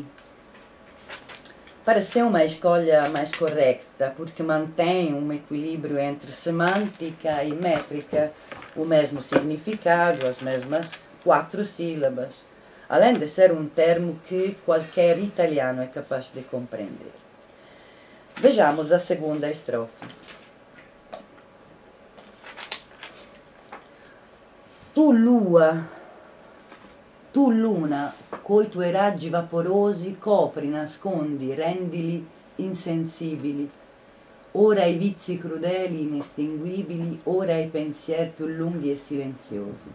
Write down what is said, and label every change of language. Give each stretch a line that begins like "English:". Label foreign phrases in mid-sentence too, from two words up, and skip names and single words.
Portuguese: Parece uma escolha mais correta, porque mantém um equilíbrio entre semântica e métrica, o mesmo significado, as mesmas 4 sílabas, além de ser um termo que qualquer italiano é capaz de compreender. Vejamos a segunda estrofe.
Italian: Tu luna, coi tuoi raggi vaporosi, copri, nascondi, rendili insensibili, ora i vizi crudeli inestinguibili, ora i pensieri più lunghi e silenziosi.